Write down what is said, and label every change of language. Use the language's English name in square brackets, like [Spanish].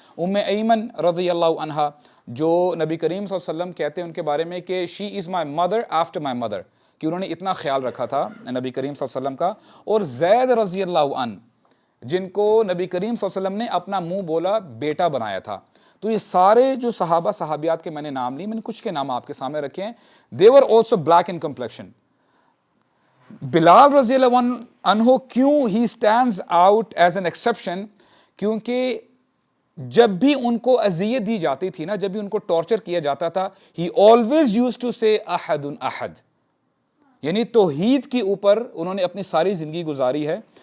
[Urdu] ایمن رضی اللہ عنہا جو نبی کریم صلی اللہ علیہ وسلم کہتے ہیں ان کے بارے میں کہ [English] she is my mother [Urdu] after my mother, کہ انہوں نے اتنا خیال رکھا تھا نبی کریم صلی اللہ علیہ وسلم کا. اور زید رضی اللہ عنہ جن کو نبی کریم صلی اللہ علیہ وسلم نے اپنا منہ بولا بیٹا بنایا تھا. تو یہ سارے جو صحابہ صحابیات کے میں نے نام لی, میں نے کچھ کے نام آپ کے سامنے رکھے ہیں. [English] they were also black in complexion. [Urdu] بلال رضی اللہ عنہ کیوں [English] he stands out as an exception, [Urdu] کیونکہ جب بھی ان کو اذیت دی جاتی تھی نا, جب بھی ان کو ٹارچر کیا جاتا تھا, [English] he always used to say [Urdu] احد احد, یعنی توحید کے اوپر انہوں نے اپنی ساری زندگی گزاری ہے.